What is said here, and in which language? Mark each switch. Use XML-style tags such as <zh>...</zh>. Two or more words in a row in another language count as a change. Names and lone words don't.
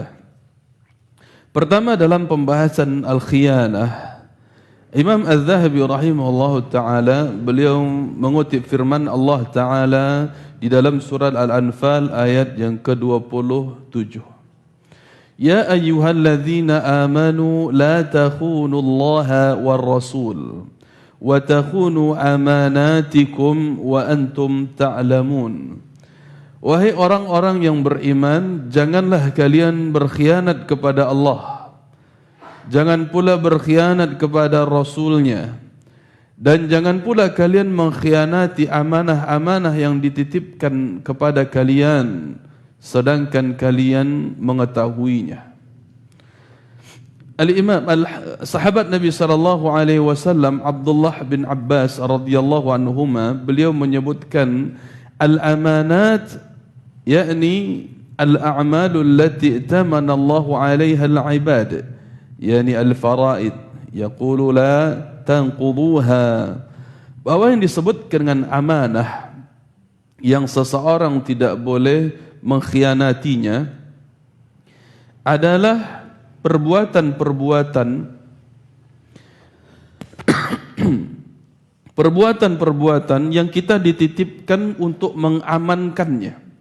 <id>Pertama, dalam pembahasan al-khiyanah, Imam Al-Zahabi</id> <ar>رحمه الله تعالى,</ar> <id>beliau mengutip firman</id> <ar>الله تعالى</ar> <id>di dalam surat Al-Anfal ayat yang ke-27,</id> <ar>يا أيها الذين آمنوا لا تخونوا الله والرسول وتخونوا أماناتكم وأنتم تعلمون.</ar> <id>Wahai orang-orang yang beriman, janganlah kalian berkhianat kepada Allah, jangan pula berkhianat kepada Rasulnya, dan jangan pula kalian mengkhianati amanah-amanah yang dititipkan kepada kalian, sedangkan kalian mengetahuinya. Sahabat Nabi</id> <ar>SAW Abdullah bin Abbas رضي الله عنهما,</ar> <id>beliau menyebutkan</id> <ar>الأمانات يعني الأعمال التي ائتمن الله عليها العباد يعني الفرائض يقول لا تنقضوها.</ar> <id>Bahwa yang disebutkan dengan amanah yang seseorang tidak boleh mengkhianatinya adalah perbuatan-perbuatan yang kita dititipkan untuk mengamankannya,</id>